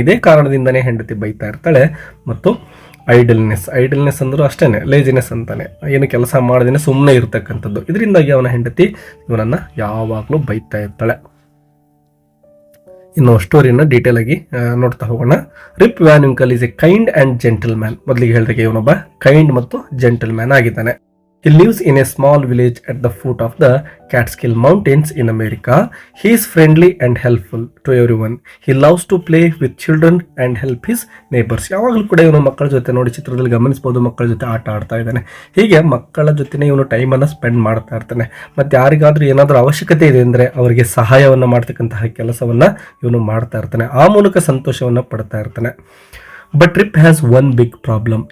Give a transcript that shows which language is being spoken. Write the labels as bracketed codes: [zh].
[kn] ಇದೇ ಕಾರಣದಿಂದನೇ ಹೆಂಡತಿ ಬೈತಾ ಇರ್ತಾಳೆ. ಮತ್ತು ಐಡಲ್ನೆಸ್ ಅಂದರೂ ಅಷ್ಟೇ, ಲೇಜಿನೆಸ್ ಅಂತಾನೆ, ಏನು ಕೆಲಸ ಮಾಡದೇನೆ ಸುಮ್ಮನೆ ಇರ್ತಕ್ಕಂಥದ್ದು. ಇದರಿಂದಾಗಿ ಅವನ ಹೆಂಡತಿ ಇವನನ್ನು ಯಾವಾಗಲೂ ಬೈತಾ ಇರ್ತಾಳೆ. ಇನ್ನು ಸ್ಟೋರಿನ ಡೀಟೇಲ್ ಆಗಿ ನೋಡ್ತಾ ಹೋಗೋಣ. [en] Rip Van Winkle is a kind and gentleman. [kn] ಮೊದಲಿಗೆ ಹೇಳಿದಾಗ ಇವನೊಬ್ಬ ಕೈಂಡ್ ಮತ್ತು ಜೆಂಟಲ್ ಮ್ಯಾನ್ ಆಗಿದ್ದಾನೆ. [en] He lives in a small village at the foot of the Catskill Mountains in America. He is friendly and helpful to everyone. He loves to play with children and help his neighbors. [kn] ಯಾವಾಗಲೂ ಕೂಡ ಇವನು ಮಕ್ಕಳ ಜೊತೆ, ನೋಡಿ ಚಿತ್ರದಲ್ಲಿ ಗಮನಿಸ್ಬೋದು, ಮಕ್ಕಳ ಜೊತೆ ಆಟ ಆಡ್ತಾ ಇದ್ದಾನೆ. ಹೀಗೆ ಮಕ್ಕಳ ಜೊತೆನೇ ಇವನು ಟೈಮನ್ನು ಸ್ಪೆಂಡ್ ಮಾಡ್ತಾ ಇರ್ತಾನೆ. ಮತ್ತು ಯಾರಿಗಾದ್ರೂ ಏನಾದರೂ ಅವಶ್ಯಕತೆ ಇದೆ ಅಂದರೆ ಅವರಿಗೆ ಸಹಾಯವನ್ನು ಮಾಡ್ತಕ್ಕಂತಹ ಕೆಲಸವನ್ನು ಇವನು ಮಾಡ್ತಾ ಇರ್ತಾನೆ. ಆ ಮೂಲಕ ಸಂತೋಷವನ್ನು ಪಡ್ತಾ ಇರ್ತಾನೆ. [en] But Rip has one big problem.